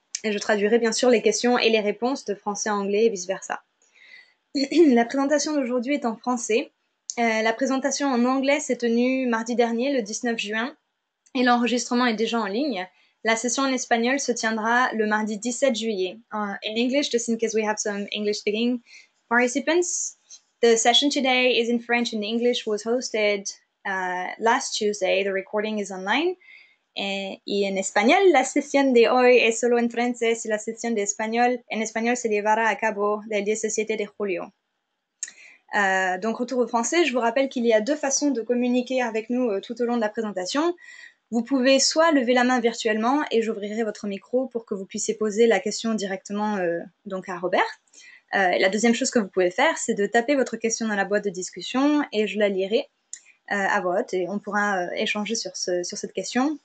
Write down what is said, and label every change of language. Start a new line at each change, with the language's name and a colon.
French: Et je traduirai bien sûr les questions et les réponses de français à anglais et vice-versa. La présentation d'aujourd'hui est en français. La présentation en anglais s'est tenue mardi dernier, le 19 juin, et l'enregistrement est déjà en ligne. La session en espagnol se tiendra le mardi 17 juillet.
English: In English, just in case we have some English-speaking participants, the session today is in French and English was hosted last Tuesday. The recording is online.
Spanish: Y en español, la sesión de hoy es solo en francés y la sesión en español se llevará a cabo el 17 de julio.
French: Donc, retour au français, je vous rappelle qu'il y a 2 façons de communiquer avec nous tout au long de la présentation. Vous pouvez soit lever la main virtuellement et j'ouvrirai votre micro pour que vous puissiez poser la question directement donc à Robert. La deuxième chose que vous pouvez faire, c'est de taper votre question dans la boîte de discussion et je la lirai à vote et on pourra échanger sur cette question.